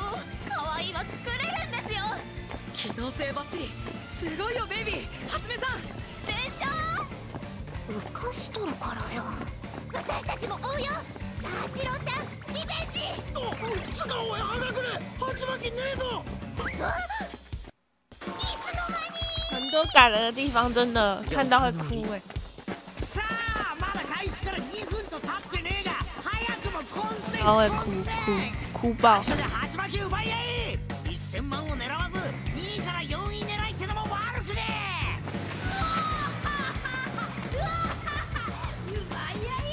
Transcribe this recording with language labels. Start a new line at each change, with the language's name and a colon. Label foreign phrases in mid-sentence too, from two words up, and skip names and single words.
Japanese: 可愛いは作れるんですよ。機動性バッチリ。すごいよベイビー、はつめさん。でしょ。浮かしとるからよ。私たちも追うよ。さあジローちゃん、リベンジ。つかおい、穴くれ。鉢巻きねえぞ。
Chinese: 很多感人的地方，真的看到会哭哎。
Japanese: さあまだ開始から2分と経ってねえが、早くも混戦。
Chinese: 然后会哭爆。
Japanese: それで鉢巻き奪い合い。1000万を狙わず2位から4位狙いってのも悪くねえ。奪い合い？